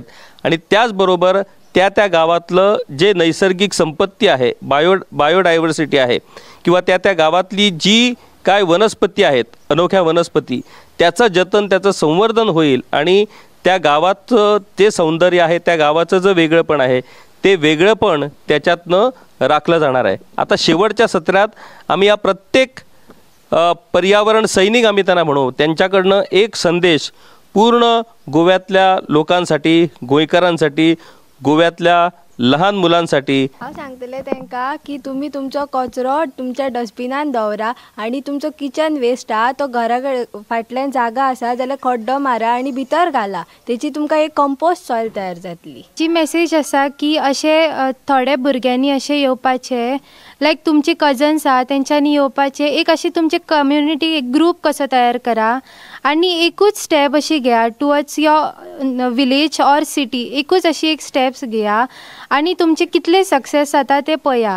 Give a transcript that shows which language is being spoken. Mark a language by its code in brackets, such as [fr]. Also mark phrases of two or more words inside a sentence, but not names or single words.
[mr] आणि त्याचबरोबर त्या गावातलं जे नैसर्गिक संपत्ती आहे, बायोडायव्हर्सिटी आहे, किंवा त्या गावातली जी काय वनस्पती आहेत, अनोख्या वनस्पती, त्याचं जतन, त्याचं संवर्धन होईल आणि त्या गावाचं ते सौंदर्य आहे, त्या गावाचं जे वेगळंपण आहे, ते वेगळंपण त्याच्यातनं राखलं जाणार आहे. आता शेवटच्या सत्रात आम्ही या प्रत्येक पर्यावरण सैनिक आम्ही त्यांना म्हणू, त्यांच्याकडनं एक संदेश पूर्ण गोव्यातल्या लोकांसाठी, गोंयकारांसाठी, गोव्यातल्या लहान मुलांसाठी [kok] हांव सांगतलें तांकां की तुमी तुमचो कचरो तुमच्या डस्टबिनान दवरा आणि तुमचो किचन वेस्ट हा तो घरा फाटल्यान जागा आसा जाल्यार खड्डो मारा आणि भितर घाला, तेची तुमकां एक कंपोस्ट सॉयल तयार जातली. जी मेसेज आसा की अशे थोडे भुरग्यांनी अशे येवपाचे, लायक तुमचे कजन्स आहा तेंच्यांनी येवपाचे, एक अशी तुमचे कम्युनिटी एक ग्रूप कसो तयार करा आणि एकूच स्टेप अशी घेया [en] towards your village or city, [kok] एकूच अशी एक स्टेप्स घेया आणि तुमचे कितले सक्सेस जाता ते पळया.